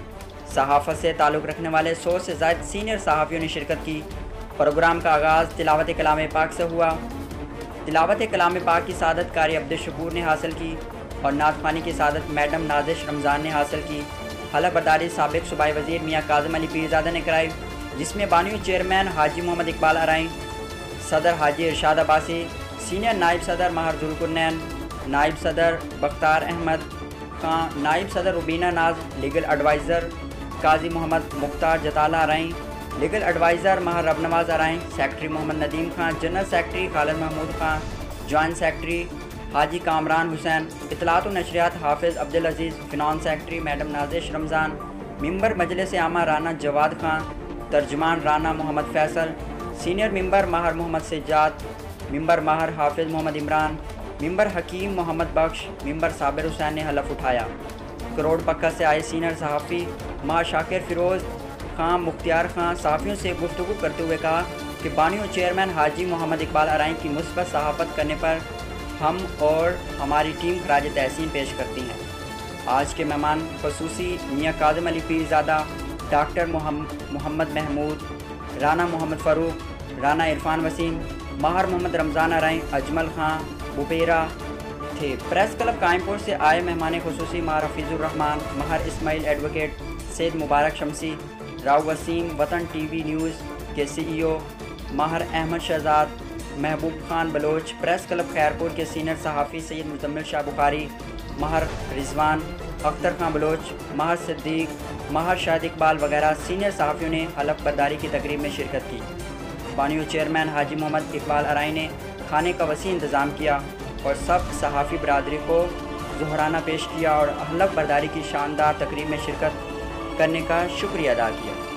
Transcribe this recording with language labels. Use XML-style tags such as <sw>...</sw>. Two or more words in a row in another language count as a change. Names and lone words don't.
<ur>صحافت سے تعلق رکھنے والے 100 سے زائد سینیئر صحافیوں نے شرکت کی. پروگرام کا آغاز تلاوت کلام پاک سے ہوا۔ تلاوت کلام پاک کی سعادت قاری عبدل شکور نے حاصل کی اور نعت خوانی کی سعادت میڈم نازش رمضان نے حاصل کی. حلف برداری سابق صوبائی وزیر میاں کاظم علی پیرزادہ نے کرائی، جس میں بانی چیئرمین حاجی محمد اقبال آرائیں، صدر حاجی ارشاد عباسی، سینیئر نائب صدر مہر ذوالقرنین، نائب صدر بختیار احمد خاں، نائب صدر روبینہ ناز,</ur> <en>legal adviser</en> <ur>قاضی محمد مختار جتالہ آرائیں، لیگل ایڈوائزر مہر رب نواز آرائیں، سیکرٹری محمد ندیم خاں,</ur> <en>general secretary</en> <ur>خالد محمود خاں,</ur> <en>joint secretary</en> <ur>حاجی کامران حسین، اطلاعات و نشریات حافظ عبدل عزیز,</ur> <en>finance secretary</en> <ur>میڈم نازش رمضان، ممبر مجلس عاملہ رانا جواد خاں، ترجمان رانا محمد فیصل,</ur> <en>senior member</en> <ur>مہر محمد سجاد، ممبر مہر حافظ محمد عمران، ممبر حکیم محمد بخش، ممبر صابر حسین نے حلف اٹھایا. کروڑ پکا سے آئے سینیئر صحافی ماں شاکر فیروز خاں مختیار خاں صحافیوں سے گفتگو کرتے ہوئے کہا کہ بانی اور چیئرمین حاجی محمد اقبال آرائیں کی مثبت صحافت کرنے پر ہم اور ہماری ٹیم خراج تحسین پیش کرتی ہیں. آج کے مہمان خصوصی میاں کاظم علی پیرزادہ، ڈاکٹر محمد محمود، رانا محمد فاروق، رانا عرفان وسیم، مہر محمد رمضان آرائیں، اجمل خاں بپیرا تھے. پریس کلب قائم پور سے آئے مہمان خصوصی مہر حفیظ الرحمان، مہر اسماعیل ایڈووکیٹ، سید مبارک شمسی، راؤ وسیم، وطن TV نیوز کے CEO، مہر احمد شہزاد، محبوب خان بلوچ، پریس کلب خیرپور کے سینیئر صحافی سید مزمل شاہ بخاری، مہر رضوان، اختر خان بلوچ، مہر صدیق، مہر شاہد اقبال وغیرہ سینیئر صحافیوں نے حلف برداری کی تقریب میں شرکت کی. بانی چیئرمین حاجی محمد اقبال آرائیں نے کھانے کا وسیع انتظام کیا اور سب صحافی برادری کو ظہرانہ پیش کیا اور حلف برداری کی شاندار تقریب میں شرکت کرنے کا شکریہ ادا کیا.</ur>